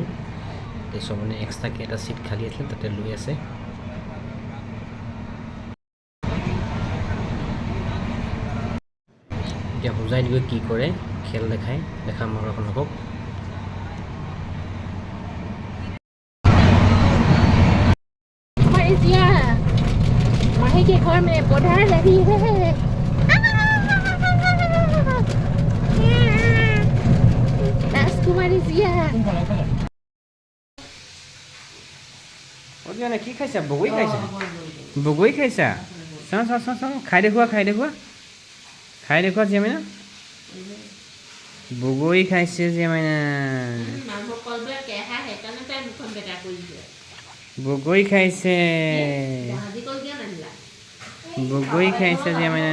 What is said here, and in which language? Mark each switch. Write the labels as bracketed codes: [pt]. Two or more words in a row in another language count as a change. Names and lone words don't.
[as] তাৰপিছত মানে এক্সট্ৰাকৈ এটা ছিট খালী আছিলে তাতে লৈ আছে। এতিয়া হোজাইত গৈ কি কৰে খেল দেখাম আৰু আপোনালোকক। [hi] माही के घर में पढ़ा रही है। राजकुमारी जिया [as] কি খাইছা? বগৰী খাইছা? বগৰী খাইছা? চাওঁ খাই দেখুওৱা জিয়া মাইনা। বগৰী খাইছে জিয়া মাইনা। বগৰী খাইছে জিয়া মাইনা।